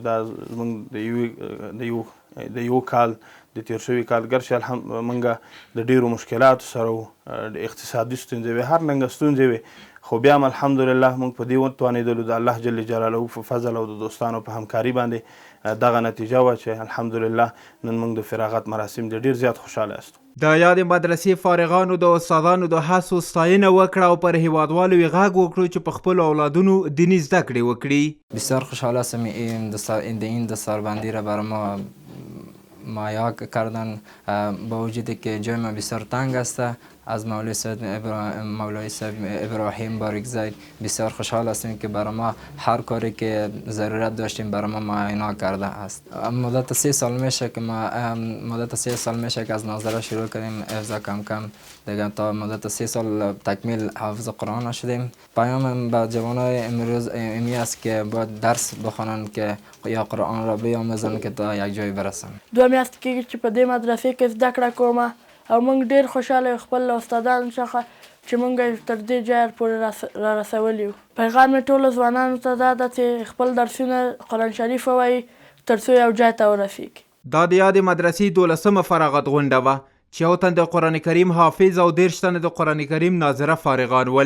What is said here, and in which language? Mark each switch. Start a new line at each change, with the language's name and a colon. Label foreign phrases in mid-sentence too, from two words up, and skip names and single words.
Pashto: دا زموږ د یو کال د تیر شوي کال ګرچې موږ د ډېرو مشکلاتو سره وو، اقتصادي ستونزې وې، هر رنګه ستونزې وې، خو بیا هم الحمدلله موږ په دې وتوانېدلو د الله
Arabic: جل جلاله
Pashto: په فضل او د دوستانو په همکاري باندې دغه نتیجه وه چې الحمدلله نن موږ د فراغت مراسم د ډېر زیات خوشحاله یاستو. د یادې مدرسې فارغانو د استادانو د هڅو ستاینه وکړه او پر هیوادوالو یې غږ وکړو چې په خپلو اولادونو دینی زده کړې وکړي.
Persian: بسیار خوشحال هستم این دستاربندی را برای ما مهیا کردن، با وجودی که جای ما بسیار تنگ است. از مولوی صاحب ابراهیم باریکزی بسیار خوشحال هستیم که برای ما هر کاری که ضرورت داشتیم برای ما معاینا کرده است. مدت 3 سال میشه که از ناظره شروع کردیم حفظ کم کم دیگه تا مدت 3 سال تکمیل حافظ قرآن شدیم. پیام به جوانای امروز ایمی است که باید درس بخوانند که یا قرآن را بیاموزند که تا یک جای برسن.
Pashto: 2 میاشتې کېږي چې په دې مدرسې کې زده کړه کومه او موږ ډېر خوشحاله یو خپل استادانو څخه چې موږ یې تر دې ځایه پورې را رسولي یو. پیغام مې ټولو ځوانانو ته دا ده چې خپل درسونه قرآن شریف ووایي تر څو یو ځای ته ورسیږي. دا د یادې مدرسې 12مه فراغت غونډه وه چې یو تن د قرآن کریم حافظ او 30 تنه د قرآن کریم ناظره فارغان ول.